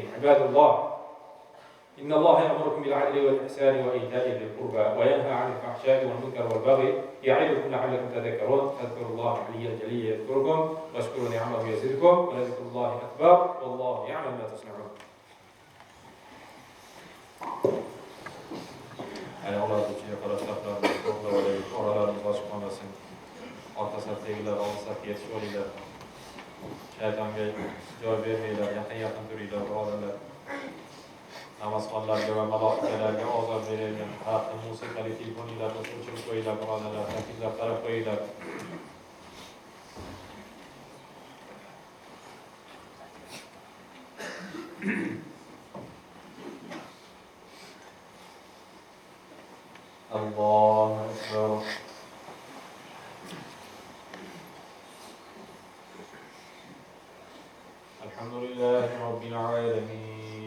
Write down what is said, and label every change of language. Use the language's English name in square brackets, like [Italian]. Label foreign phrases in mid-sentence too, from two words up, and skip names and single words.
[Arabic] عباد الله، إن الله يأمركم بالعدل والإحسان وإيتاء ذي القربى وينهى عن الفحشاء والمنكر والبغي يعظكم لعلكم تذكرون. فاذكروا الله العلي الجليل يذكركم واشكروا نعمه يزدكم ولذكر الله أكبر والله يعلم ما تصنعون. [Uzbek] Ayollardachi qarashlarni to'g'ri olaylik, oralarni boshqa qolmasin. Orqasidan teginglar, oldiga yetishib olinglar. Shaytonga joy bermanglar, yaqin turinglar, birodarlar. Namozxonlarga va maloikalarga ozor berayotgan hatto musiqali telefonlarni o'chirib qo'yinglar, birodarlar, takliflar qarab qo'yinglar. [Arabic] الله أكبر. الحمد لله رب العالمين.